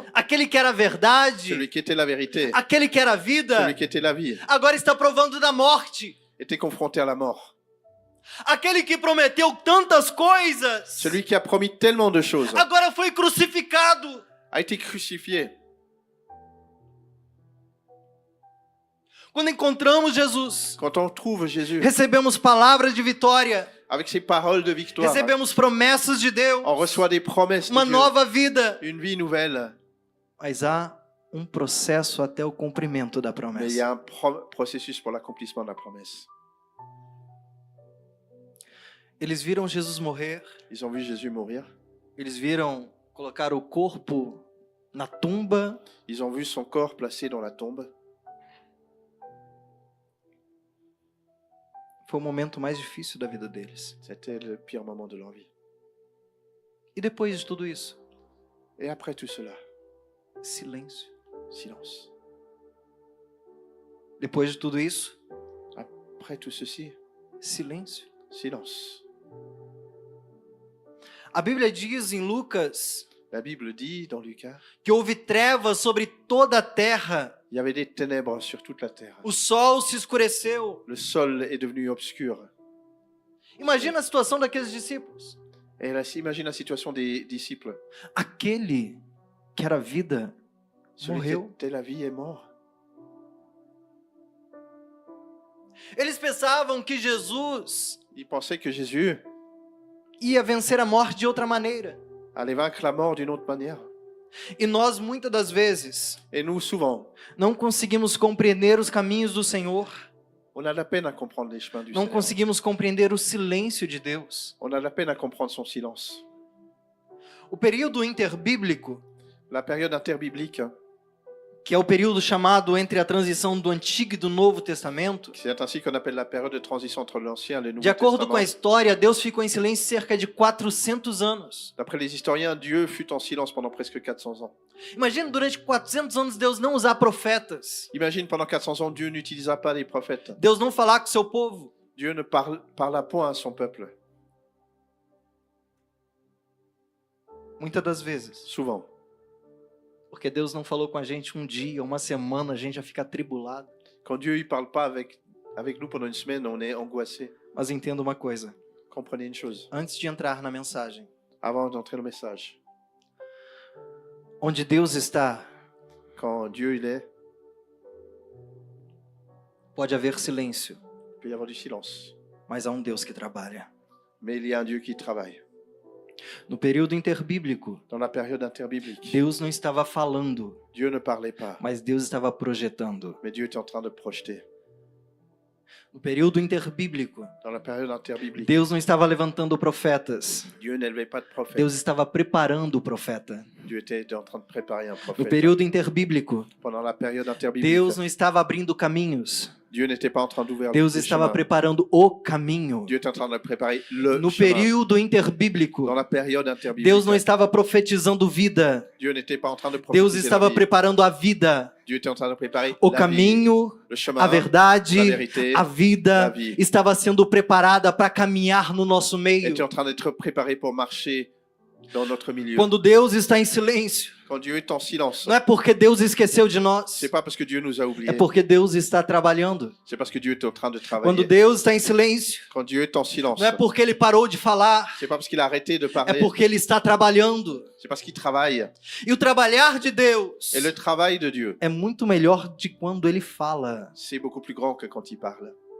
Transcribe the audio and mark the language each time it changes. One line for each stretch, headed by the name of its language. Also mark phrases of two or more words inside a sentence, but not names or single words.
Portuguese: aquele que era a verdade,
French: celui qui était la vérité,
Portuguese: aquele que era a vida,
French: celui qui était la vie,
Portuguese: agora está provando da morte.
French: était confronté à la mort.
Portuguese: Aquele que prometeu tantas coisas,
French: Celui qui a promis tellement de choses
Portuguese: agora foi crucificado.
French: a été crucifié.
Portuguese: Quando encontramos Jesus,
French: Quand on trouve Jésus
Portuguese: recebemos palavras de vitória,
French: avec ses paroles de victoire,
Portuguese: recebemos promessas de Deus,
French: on reçoit des promesses de
Portuguese: uma
French: Dieu,
Portuguese: nova vida.
French: une vie nouvelle.
Portuguese: Mas há um processo até o cumprimento da
French: Mais il y a
Portuguese: promessa.
French: un processus pour l'accomplissement de la promesse.
Portuguese: Eles viram Jesus morrer,
French: Ils ont vu Jésus mourir.
Portuguese: eles viram colocar o corpo na tumba,
French: Ils ont vu son corps placé dans la tombe.
Portuguese: foi o momento mais difícil da vida deles.
French: C'était le pire moment de leur vie.
Portuguese: E depois de tudo isso,
French: Et après tout cela,
Portuguese: silêncio.
French: silence.
Portuguese: Depois de tudo isso,
French: Après tout ceci,
Portuguese: silêncio.
French: silence.
Portuguese: A Bíblia diz em Lucas
French: La Bible dit dans Lucas,
Portuguese: que houve trevas sobre toda a terra.
French: il y avait des ténèbres sur toute la terre.
Portuguese: O sol se escureceu.
French: Le sol est devenu obscur.
Portuguese: Imagina a situação daqueles discípulos.
French: Et là, imagine la situation des disciples.
Portuguese: Aquele que era vida
French: Celui qui
Portuguese: morreu.
French: était la vie est mort.
Portuguese: Eles pensavam que Jesus
French: Ils pensaient que Jésus
Portuguese: ia vencer a morte de outra maneira.
French: allait vaincre la mort d'une autre manière.
Portuguese: E nós, muitas das vezes,
French: Et nous, souvent,
Portuguese: não conseguimos compreender os caminhos do Senhor.
French: on a de la peine à comprendre les chemins du
Portuguese: Não
French: Seigneur.
Portuguese: conseguimos compreender o silêncio de Deus.
French: On a de la peine à comprendre son silence.
Portuguese: O período interbíblico,
French: La période interbiblique,
Portuguese: que é o período chamado entre a transição do Antigo e do Novo Testamento,
French: c'est ainsi qu'on appelle la période de transition entre l'Ancien et le Nouveau
Portuguese: de acordo com a
French: Testament.
Portuguese: história, Deus ficou em silêncio cerca de 400 anos.
French: D'après les historiens, Dieu fut en silence pendant presque 400 ans.
Portuguese: Imagina durante 400 anos Deus não usar profetas.
French: Imagine, pendant 400 ans, Dieu n'utilisa pas les prophètes.
Portuguese: Deus não falar com seu povo.
French: Dieu ne parla point à son peuple,
Portuguese: Muitas das vezes.
French: souvent.
Portuguese: Porque Deus não falou com a gente um dia, uma semana, a gente já fica atribulado.
French: Quand Dieu ne parle pas avec nous pendant une semaine, on est angoissé.
Portuguese: Mas entenda uma coisa.
French: Comprenez une chose,
Portuguese: Antes de entrar na mensagem.
French: avant d'entrer no message.
Portuguese: Onde Deus está,
French: Quand Dieu il est,
Portuguese: pode haver silêncio.
French: il peut y avoir du silence.
Portuguese: Mas há um Deus que trabalha.
French: Mais il y a un Dieu qui travaille.
Portuguese: No período interbíblico,
French: Dans la période interbiblique,
Portuguese: Deus não estava falando,
French: Dieu ne parlait pas,
Portuguese: mas Deus estava projetando.
French: mais Dieu était en train de projeter.
Portuguese: No No período interbíblico,
French: dans la période interbiblique,
Portuguese: Deus não estava levantando profetas.
French: Dieu n'élevait pas de prophète.
Portuguese: Deus estava preparando o profeta.
French: Dieu était en train de préparer un
Portuguese: No
French: prophète.
Portuguese: período interbíblico,
French: Pendant la période interbiblique,
Portuguese: Deus não estava abrindo caminhos.
French: Dieu n'était pas en train d'ouvrir
Portuguese: Deus
French: le
Portuguese: estava
French: chemin.
Portuguese: preparando o caminho.
French: Dieu était en train de préparer le
Portuguese: No
French: chemin.
Portuguese: período interbíblico,
French: Dans la période interbiblique,
Portuguese: Deus não estava profetizando vida.
French: Dieu n'était pas en train de
Portuguese: Deus
French: prophétiser
Portuguese: estava
French: la vie.
Portuguese: preparando a vida.
French: Dieu était en train de préparer
Portuguese: O
French: la vie,
Portuguese: caminho,
French: le chemin,
Portuguese: a verdade,
French: la vérité,
Portuguese: a vida
French: la vie.
Portuguese: estava sendo preparada para caminhar no nosso meio.
French: était en train d'être préparé pour marcher dans notre milieu.
Portuguese: Quando Deus está em silêncio,
French: Quand Dieu est en silence,
Portuguese: não é porque Deus esqueceu de nós,
French: c'est pas parce que Dieu nous a oubliés,
Portuguese: é porque Deus está trabalhando.
French: c'est parce que Dieu est en train de
Portuguese: Quando
French: travailler.
Portuguese: Deus está em silêncio,
French: Quand Dieu est en silence,
Portuguese: não é porque Ele parou de falar,
French: c'est pas parce qu'il a arrêté de
Portuguese: é
French: parler,
Portuguese: porque Ele está trabalhando.
French: c'est parce qu'il travaille.
Portuguese: E o trabalhar de Deus
French: Et le travail de Dieu,
Portuguese: é muito melhor de quando Ele fala.
French: c'est beaucoup plus grand que quand il parle.